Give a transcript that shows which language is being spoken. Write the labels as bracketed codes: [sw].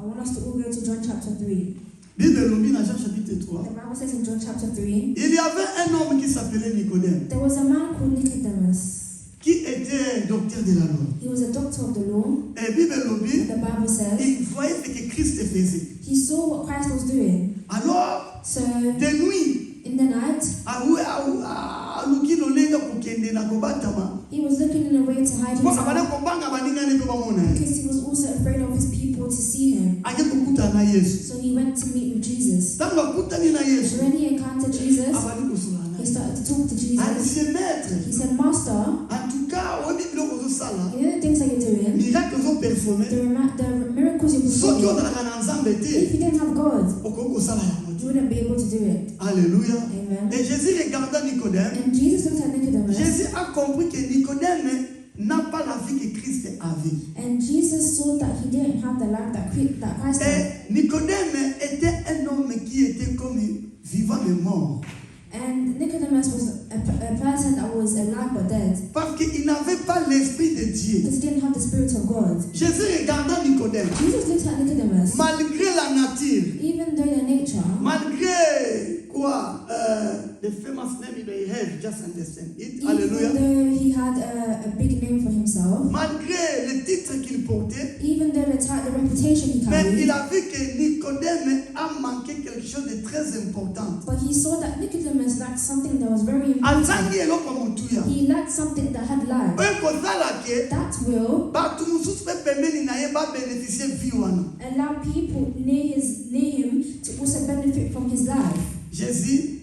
[en] I want us to all go to John chapter 3. [ln] Bible lobi na [fr] Jean chapitre 3. [en] The Bible says in John chapter 3, [fr] Il y avait un homme qui s'appelait Nicodème, [en] there was a man called Nicodemus. [fr] qui était docteur de la loi. [en] He was a doctor of the law. [ln] Et Bible lobi, [en] The Bible says [fr] il voyait ce que Christ faisait. [en] he saw what Christ was doing. [fr] Alors, [en] So [fr] de nuit, [en] in the night, [ln] aluki lolenga kokende na kobatama. [en] he was looking in a way to hide [ln] Kwa abana [en] himself [ln] kobanga baningani pe bamona. [en] because he was also afraid of his people to see him. [ln] Aje kokuta na Yesu. [en] So he went to meet with Jesus. [ln] Tango akutani na Yesu. [en] So when he encountered Jesus, [ln] Abali kosola na. [en] he started to talk to Jesus. [ln] Alise maître. [en] He said, Master, [fr] En tout cas, on dit [ln] biloko ozosala. [en] you know the things that you're doing, [ln] Miracle ozoperforme. [en] the miracles you're [ln] Soki [en] performing, [ln] ozalaka na Nzambe [en] if [ln] te, [en] you didn't have God, [ln] okoki kosala yango [en] you [ln] te. [en] wouldn't be able to do it. [fr] Alléluia. [en] Amen. [fr] Et Jésus regarda Nicodème. [en] And Jesus looked at Nicodemus, [fr] Jésus a compris que Nicodème n'a pas la vie que Christ avait. [en] and Jesus saw that he didn't have the life that Christ had. [fr] Et Nicodème était un homme qui était comme vivant mais mort. [en] And Nicodemus was a person that was alive but dead, [fr] Parce qu'il n'avait pas l'esprit de Dieu. [en] because he didn't have the Spirit of God. [fr] Jésus regarda Nicodème. [en] Jesus looked at Nicodemus, [fr] Malgré la nature, [en] even though the nature, [fr] malgré quoi, [en] the famous name they have, just understand it. even [fr] Alléluia. [en] though he had a big name for himself, [fr] Malgré le titre qu'il portait, [en] even though the reputation he [fr] mais il [en] carried, [fr] a vu que Nicodème a manqué quelque chose de très important. [en] but he saw that Nicodemus lacked something that was very important. [ln] Azangi eloko motuya. [en] He lacked something that had life. [ln] Oyo kozala ke [en] That will [ln] bato mosusu mpe pembeni na ye babénéficie vie wana. [en] allow people near him to also benefit from his life. [fr] Jésus,